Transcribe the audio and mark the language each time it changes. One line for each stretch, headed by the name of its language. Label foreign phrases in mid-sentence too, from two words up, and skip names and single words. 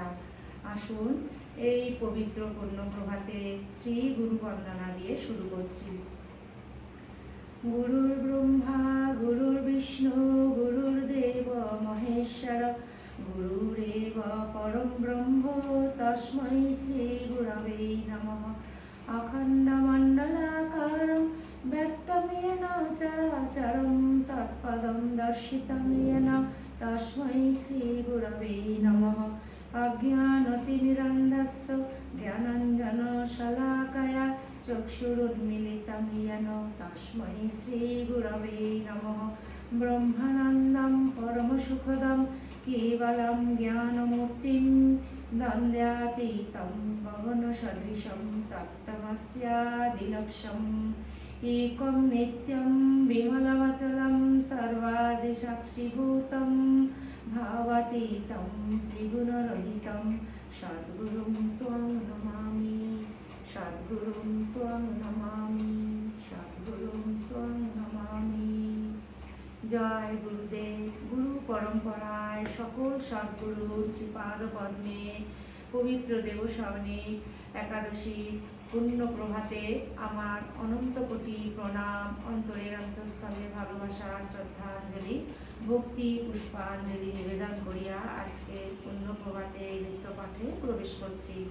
Bangla: আসুন এই পবিত্র পূর্ণ প্রভাতে শ্রী গুরু বন্দনা দিয়ে শুরু করছি।
Sanskrit: গুরুর ব্রহ্মা গুরুর বিষ্ণু গুরুর্দেব মহেশ্বর গুরুরেব পরম ব্রহ্ম তস্मै শ্রী গুরবে নমঃ। অখণ্ডমণ্ডলাকারং ব্যক্তং येन চরাচরং তৎপদং দর্শিতং येन তস্मै শ্রী গুরবে নমঃ। অজ্ঞানতিমিরন্ধস্য জ্ঞানাঞ্জন শলাকয়া চক্ষুরুন্মিলিतं येन তস্मै শ্রী গুরবে নমঃ। ব্রহ্মানন্দং পরমসুখদং কেবলং জ্ঞানমূর্তিং দ্বন্দ্বাতীतं গগনসদৃশं তপ্তমস্যাদিলক্ষ্যम्। একং নিত্যং বিমলমচलं সর্বাদিসাক্ষিভূतं ভাবাতীतं ত্রিগুণরহিतं সদ্গুরুং ত্বং নমামি সদ্গুরুং ত্বং নমামি সদ্গুরুং ত্বং নমামি।
Bangla: জয় গুরুদেব। গুরু পরম্পরায় সকল সদ্গুরু শ্রীপাদ পদ্মে পবিত্র দেবশয়নী একাদশী পূর্ণ প্রভাতে আমার অনন্ত কোটি প্রণাম, অন্তরের অন্তঃস্থলে ভালোবাসা, শ্রদ্ধাঞ্জলি, ভক্তি পুষ্পাঞ্জলি নিবেদন করিয়া আজকে পূর্ণ প্রভাতে নিত্য পাঠে প্রবেশ করছি।